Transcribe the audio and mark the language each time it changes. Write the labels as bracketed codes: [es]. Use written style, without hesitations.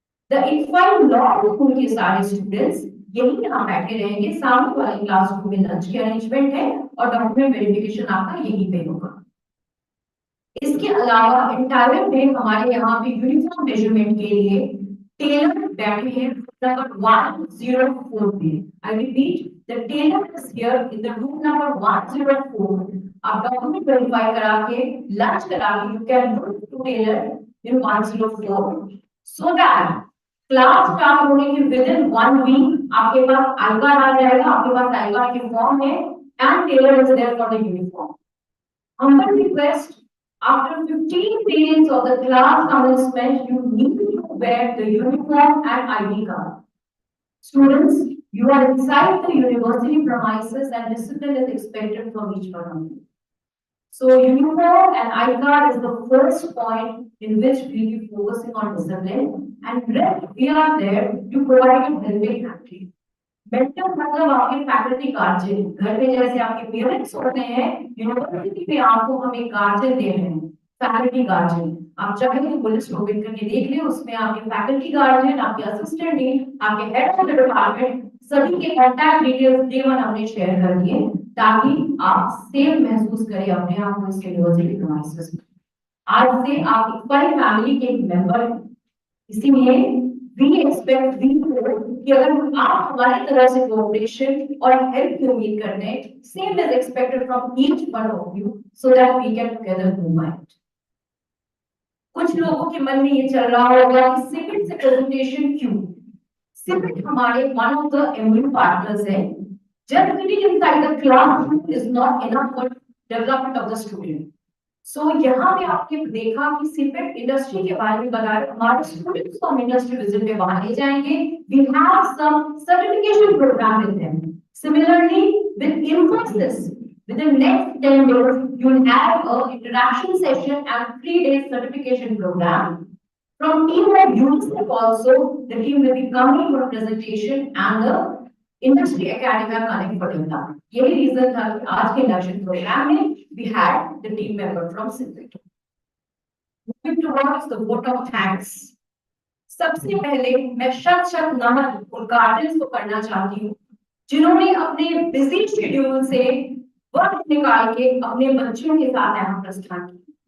[hi] The IFI Law School के सारे students यही यहाँ बैठे रहेंगे, सामने वाली क्लासरूम में लंच के अरेंजमेंट है और डॉक्यूमेंट वेरिफिकेशन आपका यहीं पे होगा। इसके अलावा एंटायर डे हमारे यहाँ पे यूनिफॉर्म मेजरमेंट के लिए टेलर बैठे हैं number 104 पे। [en] I repeat, the tailor is here in the room number 104. [hi] आप डॉक्यूमेंट वेरीफाई करा के लंच करा के [en] you can move to tailor in 104 [hi] so that class start होने के [en] within 1 week [hi] आपके पास आई कार्ड आ जाएगा, आपके पास आई कार्ड के फॉर्म है [en] and tailor is there for the uniform. Humble request, after 15 days of the class commencement, you need to wear the uniform and ID card. Students, you are inside the university premises and discipline is expected from each one of you. So uniform and ID card is the first point in which we will be focusing on discipline and rest we are there to provide you helping hand. [hi] Mentor मतलब आपके faculty guardian, घर पे जैसे आपके parents होते हैं university पे आपको हम एक गार्जियन दे रहे हैं, फैकल्टी गार्जियन। आप चाहे तो पुलिस ओपन करके देख ले, उसमें आपके फैकल्टी गार्जियन, आपके असिस्टेंट डीन, आपके हेड ऑफ द डिपार्टमेंट सभी के कांटेक्ट डिटेल्स डे 1 हमने शेयर कर दिए ताकि आप सेफ महसूस करें अपने आप को इस यूनिवर्सिटी प्रीमाइसेस में। आज से आप इक्वल फैमिली के मेंबर हैं, इसीलिए [en] we expect we [hi] कि अगर आप हमारी तरह से कोऑपरेशन और हेल्प की उम्मीद करते हैं, [en] same is expected from each one of you so that we can together move ahead. [hi] कुछ लोगों के मन में ये चल रहा होगा कि सिपिट से प्रेजेंटेशन क्यों? सिपिट हमारे [en] one of the MOU partners है। Just sitting inside the classroom is not enough for development of the student. [hi] So यहाँ पे आपने देखा कि सिपेट इंडस्ट्री के बारे में बता रहे, हमारे स्टूडेंट्स को हम इंडस्ट्री विजिट पे वहां ले जाएंगे। [en] We have some certification program with them. Similarly, with Infosys, within next 10 days, you will have a interaction session and 3 days certification program. From team of UNICEF also, the team will be coming for presentation and the industry academia connect for development. [hi] यही reason था कि आज के induction programme में [en] we had the team member from CIPIT. Moving towards the vote of thanks. [hi] सबसे पहले मैं शत नमन उन गार्जियंस को करना चाहती हूँ जिन्होंने अपने बिजी शेड्यूल से वक्त निकाल के अपने बच्चों के साथ यहाँ प्रस्थान किया।